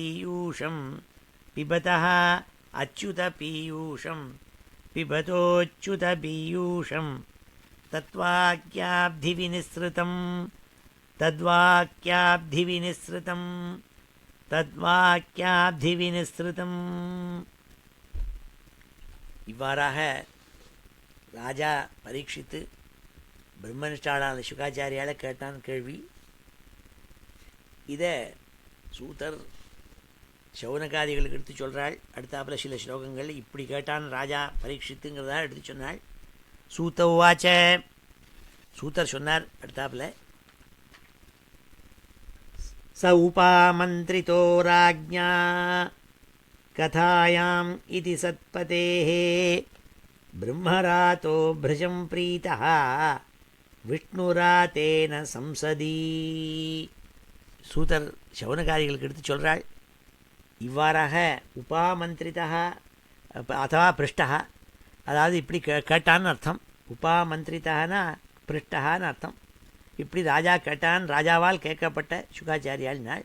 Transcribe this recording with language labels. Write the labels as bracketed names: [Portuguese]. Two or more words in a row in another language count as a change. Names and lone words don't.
[Sanskrit] अच्युतपीयूषं तद्वाक्याब्धिविनिसृतम् [Tamil] இவ்வாறாக ராஜா பரீட்சித்து பிரம்மனிஷ்டாளான சுகாச்சாரியால கேட்டான் கேள்வி. இதை சூதர் சௌனகாதிகளுக்கு எடுத்து சொல்கிறாள். அடுத்தாப்புல சில ஸ்லோகங்கள் இப்படி கேட்டான் ராஜா பரீட்சித்துங்கிறதா எடுத்து சொன்னாள். [Sanskrit] सूत उवाच, [Tamil] சூதர் சொன்னார் அடுத்தாப்புல, [Sanskrit] स उपामन्त्रितो राज्ञा कथायाम् इति सत्पतेः ब्रह्मरातो भृशं प्रीतः विष्णुरातेन संसदि. [Tamil] சூதர் சவுனகாரிகளுக்கு எடுத்து சொல்கிறாள், இவ்வாறாக [Sanskrit] उपामन्त्रितः अथवा पृष्टः, [Tamil] அதாவது இப்படி கேட்டான்னு அர்த்தம். உபாமந்திரிதானா பிருஷ்டகான்னு அர்த்தம். இப்படி ராஜா கேட்டான், ராஜாவால் கேட்கப்பட்ட சுகாச்சாரியால் நாள்.